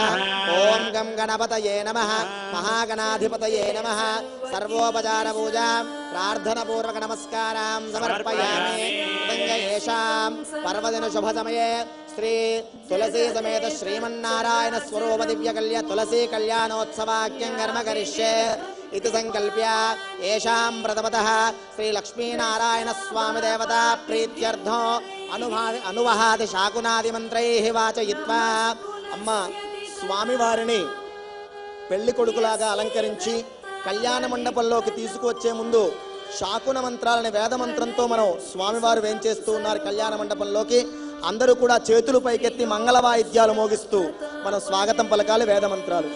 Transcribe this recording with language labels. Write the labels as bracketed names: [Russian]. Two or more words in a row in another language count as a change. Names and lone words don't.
[Sanskrit] ఓం గం గణపతయే నమః మహాగణాధిపతయే నమః. సర్వోపచార పూజాం ప్రార్థన పూర్వక నమస్కారాం సమర్పయామి. యేషాం పర్వదిన శుభ సమయే శ్రీ తులసీ సమేత శ్రీమన్నారాయణ స్వరూప దివ్య కళ్యాణ తులసీ కళ్యాణోత్సవాఖ్యం కర్మ కరిష్యే इति संकल्प्य येषां प्रथमतः श्री लक्ष्मीनारायण स्वामी देवता प्रीत्यर्थो अनुवहादि शाकुनादि मंत्रैः वाचयित्वा [Telugu] అమ్మా స్వామి వారిని పెళ్లి కొడుకులాగా అలంకరించి కళ్యాణ మండపంలోకి తీసుకువచ్చే ముందు శాకున మంత్రాలని వేద మంత్రంతో మనం స్వామివారు వేంచేస్తూ ఉన్నారు. కళ్యాణ మండపంలోకి అందరూ కూడా చేతులు పైకెత్తి మంగళ వాయిద్యాలు మోగిస్తూ మనం స్వాగతం పలకాలి. వేద మంత్రాలు.